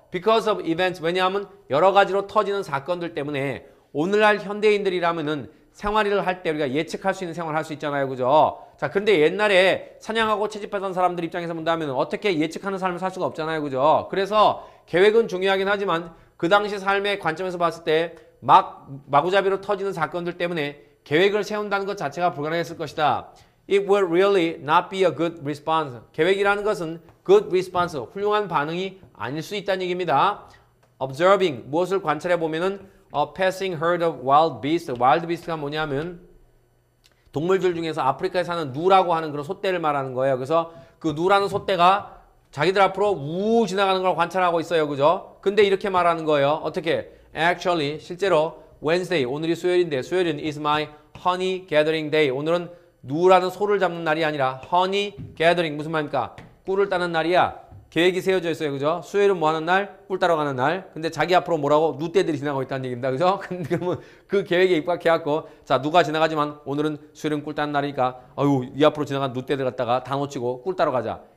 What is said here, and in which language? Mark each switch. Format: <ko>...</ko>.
<en>Because of events</en> <ko>왜냐하면 여러 가지로 터지는 사건들 때문에 오늘날 현대인들이라면은 생활을 할 때 우리가 예측할 수 있는 생활을 할 수 있잖아요. 그죠? 자, 근데 옛날에 사냥하고 채집하던 사람들 입장에서 본다면 어떻게 예측하는 삶을 살 수가 없잖아요. 그죠? 그래서 계획은 중요하긴 하지만 그 당시 삶의 관점에서 봤을 때 마구잡이로 터지는 사건들 때문에 계획을 세운다는 것 자체가 불가능했을 것이다.</ko> <en>It will really not be a good response.</en> <ko>계획이라는 것은</ko> <en>good response,</en> <ko>훌륭한 반응이 아닐 수 있다는 얘기입니다.</ko> <en>Observing,</en> <ko>무엇을 관찰해 보면은</ko> <en>A passing herd of wild beasts.</en> <ko>wild beast가 뭐냐면 동물들 중에서 아프리카에 사는 누라고 하는 그런 소떼를 말하는 거예요. 그래서 그 누라는 소떼가 자기들 앞으로 우 지나가는 걸 관찰하고 있어요. 그죠? 근데 이렇게 말하는 거예요. 어떻게?</ko> <en>Actually,</en> <ko>실제로</ko> <en>Wednesday,</en> <ko>오늘이 수요일인데 수요일은</ko> <en>is my honey gathering day.</en> <ko>오늘은 누라는 소를 잡는 날이 아니라</ko> <en>honey gathering</en> <ko>무슨 말입니까? 꿀을 따는 날이야. 계획이 세워져 있어요. 그죠? 수요일은 뭐 하는 날? 꿀 따러 가는 날. 근데 자기 앞으로 뭐라고? 누떼들이 지나가고 있다는 얘기입니다. 그죠? 그러면 그 계획에 입각해갖고 자, 누가 지나가지만 오늘은 수요일은 꿀 따는 날이니까 아유, 이 앞으로 지나간 누떼들 갖다가 다 놓치고 꿀 따러 가자.</ko>